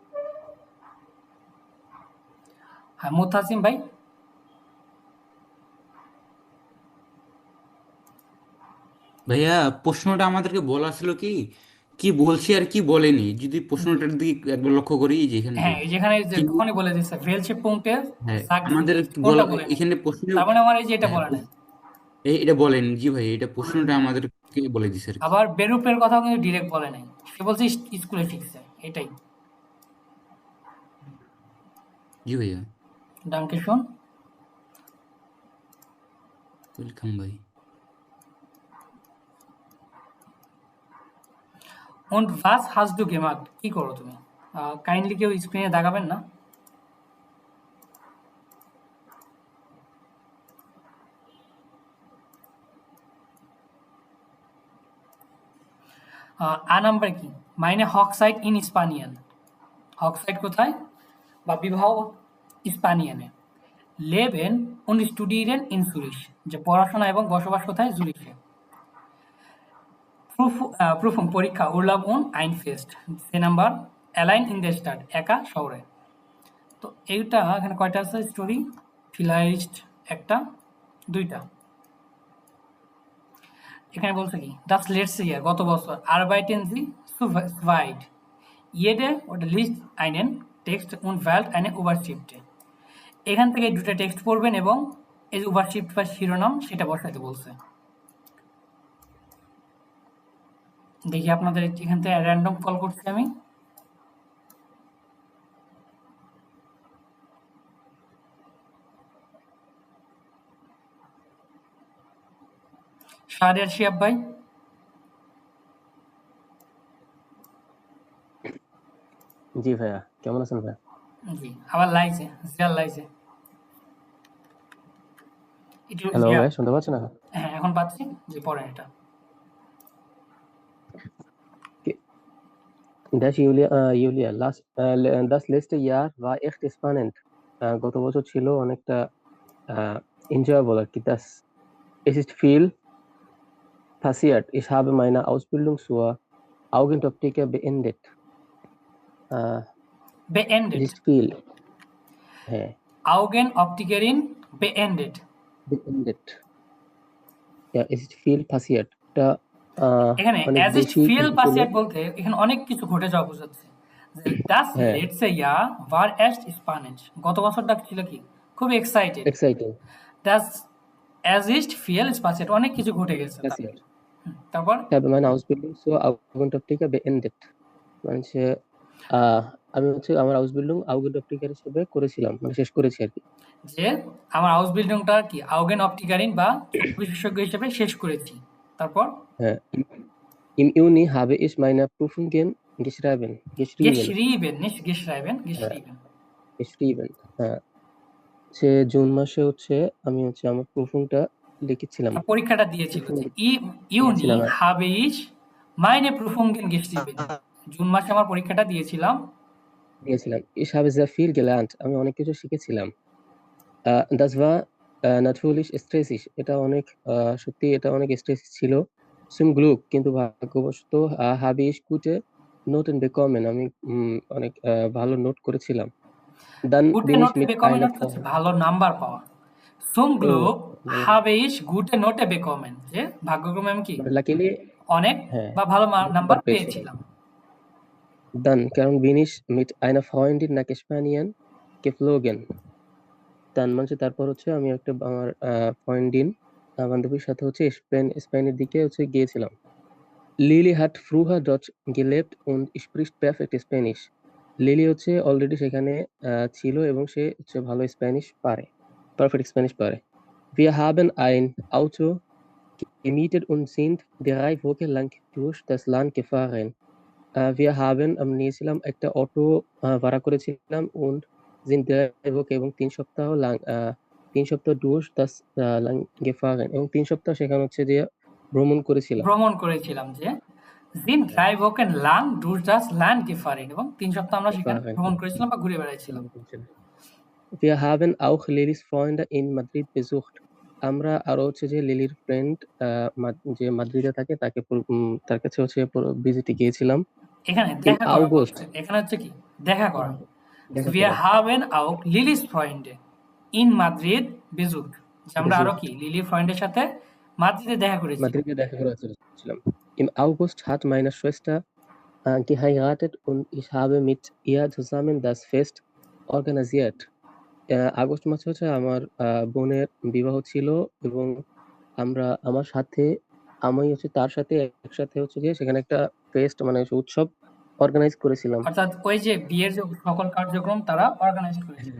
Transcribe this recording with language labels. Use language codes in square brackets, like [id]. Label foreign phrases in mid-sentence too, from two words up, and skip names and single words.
[bn] হ্যাঁ, মুতাসিম ভাই। ভাইয়া প্রশ্নটা আমাদেরকে বলা ছিল কি কি বলছে আর কি বলেনি, যদি প্রশ্নটার দিকে একবার লক্ষ্য করি, এই যে এখানটাই হ্যাঁ, যেখানে যে কিন্তু কখনই বলে দিচ্ছে [de] welche Punkte [bn] হ্যাঁ [de] sagt sie [bn] আমাদের nicht? কোনটা বলে নাই? এখানে প্রশ্ন, তার মানে আমার এই যে এটা হ্যাঁ বলে নাই। এটা বলেন জি ভাই, এটা প্রশ্নটা আমাদেরকে বলে দিছে আর কি। আবার বেরুপের কথাও কিন্তু ডিরেক্ট বলে নাই, সে বলছে স্কুলে শিখছে, এটাই। জি ভাইয়া, [de] Danke schön. [bn] ওয়েলকাম ভাই। [de] Und was hast du gemacht? [bn] কি করো তুমি? কাইন্ডলি কেউ স্ক্রিনে দেখাবেন না? নাম্বার কি? [de] Meine Hochzeit in Spanien. হকসাইট কোথায়? [bn] বা বিবাহ স্পানিয়ানে। [de] Leben und studieren in Zürich, [bn] যে পড়াশোনা এবং বসবাস কোথায়? জুরিখে। [de] প্রুফুম পরীক্ষা Urlaub und ein Fest, [bn] সে নাম্বার [de] allein in der Stadt, [bn] একা শহরে। তো এইটা এখানে কয়টা আছে স্টোরি? ফিলাইস্ট একটা, দুইটা। এখানে বলছে কি [de] das letzte Jahr, [bn] গত বছর, [de] arbeiten Sie zu zweit, jede oder liest einen Text und wählt eine Überschrift। [bn] এখান থেকে দুটো টেক্সট পড়বেন এবং এই যে ওভারশিফট বা শিরোনাম সেটা বসাইতে বলছে। দেখি আপনাদের এখান থেকে র্যান্ডম কল করছি আমি। শাহরিয়ার শিহাব ভাই, জি ভাইয়া, কেমন আছেন ভাইয়া? জি। আবার লাইছে, জিয়ার লাইছে। একটু হ্যালো জিয়া, ভাই, শুনতে পাচ্ছেন না? হ্যাঁ এখন পাচ্ছি। যে পড়েন এটা। [de] Julia, das letzte Jahr war echt spannend. [bn] গত বছর ছিল অনেকটা enjoyable আর কি। [de] Es ist viel passiert. Ich habe meine Ausbildung zur Augenoptiker beendet. Es beendet, ist viel. হ্যাঁ, Augenoptikerin beendet। beendet. Ja, es ist viel passiert. [bn] এটা এখানে অনেক [de] as ist [bn] বেশি [de] viel [bn] কিছু ছিল। passiert বলতে এখানে অনেক কিছু ঘটে যাওয়া বোঝাচ্ছে। Das হ্যাঁ, [de] letzte Jahr war echt spannend, [bn] গত বছরটা ছিল কি খুব এক্সাইটেড। [en] exciting. [de] Das as ist viel passiert, [bn] অনেক কিছু ঘটে গেছে। [de] Passiert. [bn] তারপর [de] Ich habe meine Ausbildung zur Augenoptiker beendet. [bn] মানে হচ্ছে, আমি হচ্ছে আমার [de] Ausbildung Augenoptiker [bn] হিসেবে করেছিলাম, মানে শেষ করেছি আর কি। যে আমার হাউস বিল্ডিংটা কি [de] Augen Optikerin [bn] বা চক্ষু বিশেষজ্ঞ হিসেবে শেষ করেছি। তারপর হ্যাঁ, [de] im Juni habe ich meine Prüfungen geschrieben. geschrieben, nicht geschrieben, [bn] হ্যাঁ, [de] geschrieben। geschrieben. [bn] হ্যাঁ, সে জুন মাসে হচ্ছে আমি হচ্ছে আমার প্রুফিংটা লিখেছিলাম। পরীক্ষাটা দিয়েছিল যে ইউনি দিয়েছিলাম, হ্যাঁ। [de] habe ich meine Prüfungen geschrieben, [bn] জুন মাসে আমার পরীক্ষাটা দিয়েছিলাম। [de] Ich habe sehr viel gelernt. [bn] আমি অনেক কিছু শিখেছিলাম। [de] Das war natürlich stressig. [bn] এটা অনেক সত্যি এটা অনেক stressig ছিল। [de] Zum Glück, [bn] কিন্তু ভাগ্যবশত [de] habe ich gute Noten bekommen. [bn] আমি অনেক ভালো নোট করেছিলাম। Dann [de] Gute bin ich Note mit bekommen einer [bn] হচ্ছে ভালো নাম্বার পাওয়া। [de] Zum Glück habe ich gute Note bekommen, [bn] যে ভাগ্যক্রমে আমি কি [en] luckily [bn] অনেক হ্যাঁ, বা ভালো নাম্বার পেয়েছিলাম। পেয়েছিলাম। [de] Dann কারণ bin ich mit einer Freundin nach Spanien geflogen. [bn] Dann মানে তারপর হচ্ছে আমি একটা আমার ফ্রেন্ডিন বান্ধবীর সাথে হচ্ছে স্পেনের দিকে হচ্ছে গিয়েছিলাম। [de] Lily hat früher dort gelebt und spricht perfekt Spanish. [bn] লিলি হচ্ছে অলরেডি সেখানে ছিল এবং সে হচ্ছে ভালো স্প্যানিশ পারে, পারফেক্ট স্প্যানিশ পারে। [de] Wir haben ein Auto gemietet und sind 3 Wochen lang durch das Land gefahren. Wir haben [bn] আমি নিয়েছিলাম একটা অটো ভাড়া করেছিলাম [de] und sind 3 Wochen [bn] এবং 3 সপ্তাহ lang 3 সপ্তাহ [de] durch das Land gefahren [bn] এবং 3 সপ্তাহ সেখানে হচ্ছে যে ভ্রমণ করেছিলাম। [de] যে sind 3 Wochen lang durch das Land gefahren, [bn] এবং 3 সপ্তাহ আমরা সেখানে ভ্রমণ করেছিলাম বা ঘুরে বেড়াইছিলাম। [de] Wir haben auch Lilis Freunde in Madrid besucht. [bn] আমরা আরো হচ্ছে যে লিলির ফ্রেন্ড যে মাদ্রিদে থাকে তার কাছে হচ্ছে ভিজিটে গিয়েছিলাম। এখানে [de] In [bn] দেখা করা [de] August. [bn] বলছে, এখানে হচ্ছে কি দেখা করা। দেখা [de] Wir [bn] করা। [de] haben auch Lilis Freunde in Madrid besucht, [bn] যে আমরা আরো কি লিলির ফ্রেন্ডের সাথে মাদ্রিদে দেখা করেছি। মাদ্রিদে দেখা করেছিলাম। [de] Im August hat meine Schwester geheiratet und ich habe mit ihr zusammen das Fest organisiert. [bn] আগস্ট মাসে হচ্ছে আমার বোনের বিবাহ ছিল এবং আমি হচ্ছে তার সাথে একসাথে হচ্ছে গিয়ে সেখানে একটা ফেস্ট মানে উৎসব অর্গানাইজ করেছিলাম। অর্থাৎ ওই যে বিয়ের যে সকল কার্যক্রম তারা অর্গানাইজ করেছিল,